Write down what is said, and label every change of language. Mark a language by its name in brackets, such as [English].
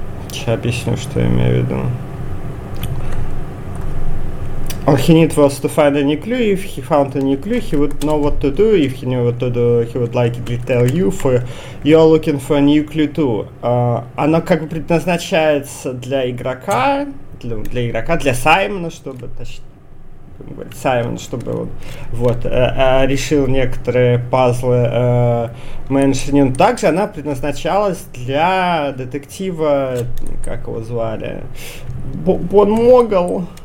[Russian] Сейчас объясню, что я имею в виду. [English] He need was to find a new clue, if he found a new clue, he would know what to do, if he knew what to do, he would like to tell you, for you are looking for a new clue too. [Russian] Оно как бы предназначается для игрока, для игрока, для Саймона, чтобы, точнее, Саймон, чтобы он, вот, решил некоторые пазлы Мэншини. Также она предназначалась для детектива, как его звали, Бон Могл.